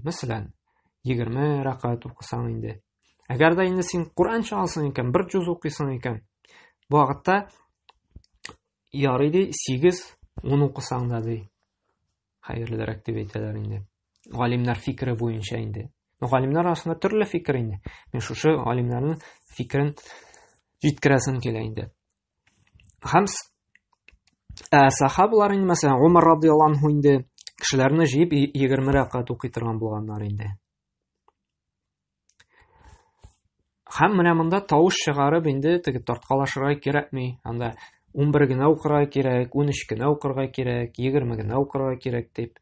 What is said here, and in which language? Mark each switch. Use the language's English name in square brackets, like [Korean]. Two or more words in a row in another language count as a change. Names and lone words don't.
[Tatar] Мәсәлән, 20 ракъат укысаң инде. Әгәр дә инде син Куръан чыгасың икән, 1 җүз укыйсың икән, бу вакытта ярый ди 8-10 укысаң да ди. Хәерлерәк дип әйтәләр инде. Галимнәр фикере буенча инде. Галимнәр арасында төрле фикер инде. Мен шушы галимнәрнең фикерен җиткерәсем килә инде. Һәм сахабалар инде, мәсәлән, Умар [Arabic] رضي الله عنه [Tatar] инде Кешеләрне җыеп 20 рәкать укый торган булганнар инде. Һәм менә монда тавыш чыгарып инде теге тарткалашырга кирәкми. Анда 11 генә укырга кирәк, 13 генә укырга кирәк, 20 генә укырга кирәк дип.